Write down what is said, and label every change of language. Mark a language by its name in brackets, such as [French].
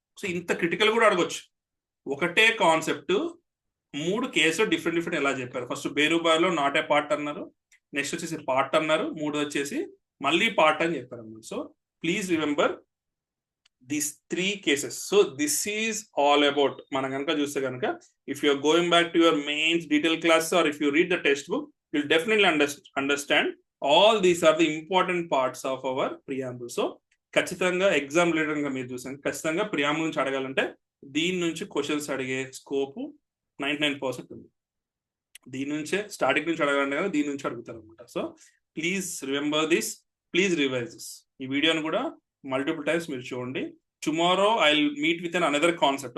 [Telugu] So ఇంత critical కూడా అడగొచ్చు. ఒకటే కాన్సెప్ట్ 3 కేసులు డిఫరెంట్ ఎలా చెప్పారు. ఫస్ట్ బేరుబారిలో నాట్ ఏ పార్ట్ అన్నారు, నెక్స్ట్ వచ్చేసి పార్ట్ అన్నారు, 3 వచ్చేసి మళ్ళీ పార్ట్ అని చెప్పారు అన్నమాట. [English] So please remember these 3 cases. So this is all about, [Telugu] మనం కనుక చూస్తే కనుక [English] if you are going back to your mains detail class or if you read the textbook, you'll definitely understand all these are the important parts of our preamble. [Telugu] So ఖచ్చితంగా exam related గా మీరు చూసాను, ఖచ్చితంగా preamble నుంచి అడగాలంటే దీని నుంచి questions అడిగే స్కోప్ 99% ఉంది. దీని నుంచే స్టార్టింగ్ నుంచి అడగాలంటే కదా దీని నుంచి అడుగుతారు అనమాట. [English] So please remember this, please revise this. [Telugu] ఈ వీడియోని కూడా మల్టిపుల్ టైమ్స్ మీరు చూడండి. [English] Tomorrow I will meet with an another concept.